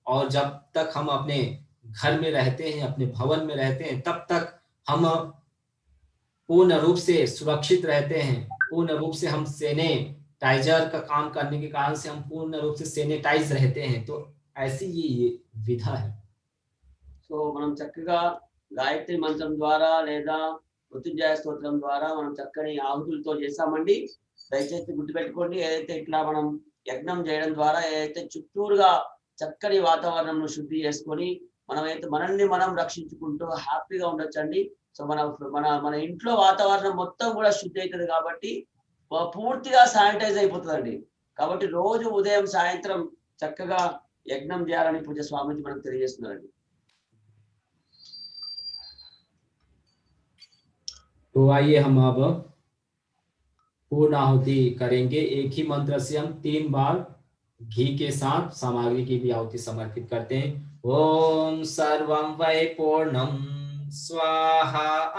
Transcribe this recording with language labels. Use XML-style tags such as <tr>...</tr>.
<hi>और जब तक हम अपने घर में रहते हैं, अपने भवन में रहते हैं, तब तक हम पूर्ण रूप से सुरक्षित रहते हैं। पूर्ण रूप से हम सैनिटाइजर का काम करने के कारण से हम पूर्ण रूप से सैनिटाइज रहते हैं। तो ऐसी ये विधा है।</hi> <te>సో మనం చక్కగా గాయత్రి మంత్రం ద్వారా లేదా మృత్యుంజయ స్తోత్రం ద్వారా మనం చక్కని ఆహుతులతో చేసామండి. దయచేసి గుర్తుపెట్టుకోండి, ఏదైతే ఇట్లా మనం యజ్ఞం చేయడం ద్వారా ఏదైతే చుట్టూరుగా చక్కని వాతావరణంను శుద్ధి చేసుకొని మనమైతే మనల్ని మనం రక్షించుకుంటూ హ్యాపీగా ఉండొచ్చండి. సో మన మన మన ఇంట్లో వాతావరణం మొత్తం కూడా శుద్ధి అవుతుంది కాబట్టి పూర్తిగా శానిటైజ్ అయిపోతుందండి. కాబట్టి రోజు ఉదయం సాయంత్రం చక్కగా యజ్ఞం చేయాలని పూజ స్వామిజీ మనకు తెలియజేస్తున్నారండి.</te> <hi>तो आइए हम अब पूर्ण आहुति करेंगे। एक ही मंत्र से हम 3 बार घी के साथ सामग्री की भी आहुति समर्पित करते हैं।</hi> <sa>ओम सर्वं वै पूर्णं स्वाहा।</sa>